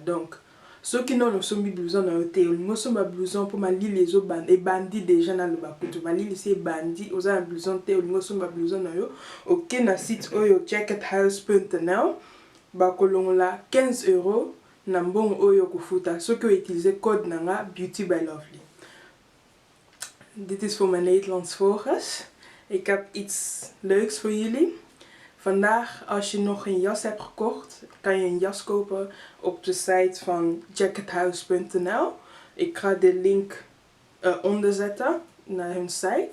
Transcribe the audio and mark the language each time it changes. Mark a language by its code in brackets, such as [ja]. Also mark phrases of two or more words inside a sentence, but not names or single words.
[ln] Donc soki non osombi blouson na yo te olingo somba [fr] blouson pour [ln] malili ezo bandi déjà na lobakutu malili se bandi oza na blouson te olingo somba blouson na yo ok na site oyo jackethouse.nl bakolongola 15 € na mbongo oyo kofuta soki utiliser code nanga Beauty by Lovely. [nl] Dit is voor mijn Nederlands volgers. Ik heb iets leuks voor jullie. Vandaag, als je nog een jas hebt gekocht, kan je een jas kopen op de site van jackethouse.nl. Ik ga de link onder zetten naar hun site.